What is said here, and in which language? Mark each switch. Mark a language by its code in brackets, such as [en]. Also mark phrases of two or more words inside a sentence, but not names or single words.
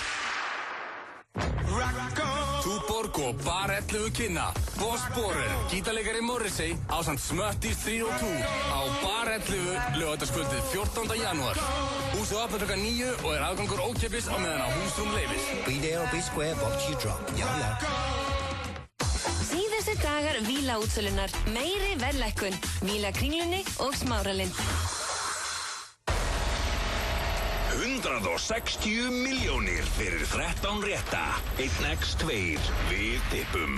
[is] Túborg og Bar 11 kynna Boss Borer, gítarleikari Morrissey ásamt Smöttis 3 og 2 á Bar 11 laugardagskvöldið 14. janúar. Húsið opnar klukkan 9 og er aðgangur ókeypis á meðan á húsrúm leyfis. [en] Be there or be square, box you drop. [is] Já. Síðustu dagar Víla útsölunar, meiri verðlækkun, Víla Kringlunni og Smáralind. 160 milljónir fyrir 13 rétta. 1x2, við tippum.